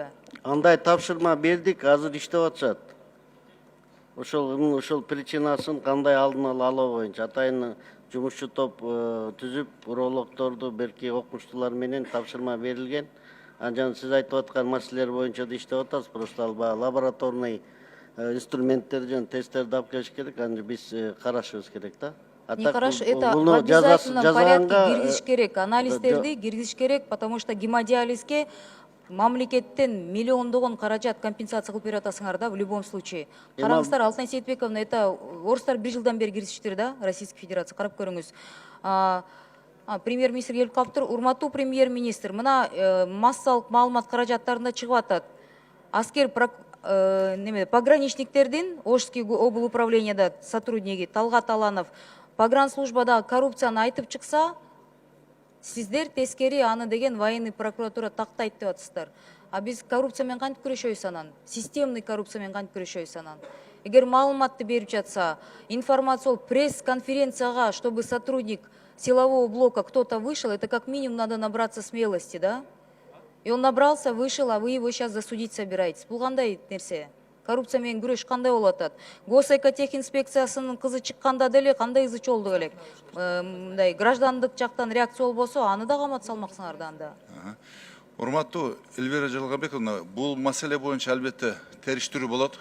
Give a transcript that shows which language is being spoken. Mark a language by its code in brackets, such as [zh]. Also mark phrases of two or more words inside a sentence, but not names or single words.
[ky] Андай тапшырма бердик, азыр иштеп атышат. Ошол причинасын кандай алдын ала алуу боюнча атайын жумушчу топ түзүп, урологдорду, берки окумуштуулар менен тапшырма берилген. Анан сиз айтып аткан маселелер боюнча да иштеп атабыз. Просто лабораторный инструменттерди жана тесттерди алып келиш керек. Аны биз карашыбыз керек да. [ru] Не хорошо, это в обязательном порядке киргизиш керек, анализдерди киргизиш керек, потому что [ky] гемодиализге мамлекеттен миллиондогон каражат компенсация кылып берип атасыңар да, [ru] в любом случае. [ky] Караңыздар, Алтынай Сейитбековна, это орустар 1 жылдан бери киргизиштир да, Российская Федерация, карап көрүңүз. Премьер-министр келип калыптыр. Урматтуу премьер-министр, мына массалык маалымат каражаттарында чыгып атат. Аскер пограничниктердин Ошский обл управленияда сотрудники Талгат Аланов погранслужбада коррупцияны айтып чыкса, сиздер тескери аны деген [ru] военный прокуратура [ky] тактайт деп атасыздар. Биз коррупция менен кантип күрөшөбүз анан? Системный коррупция менен кантип күрөшөбүз анан? Эгер маалыматты берип жатса, информация пресс-конференцияга, [ru] чтобы сотрудник силового блока кто-то вышел, это как минимум надо набраться смелости, да? И он набрался, вышел, а вы его сейчас засудить собираетесь. [ky] Бул кандай нерсе? Коррупция менен күрөш кандай болуп атат? Госэкотехинспекциясынын кызы чыкканда деле кандай ызы чолду элек? Мындай граждандык жактан реакция болбосо, аны да камат салмаксыңар да анда. Урматтуу Эльвира Жыргалбековна, бул маселе боюнча албетте териштирүү болот.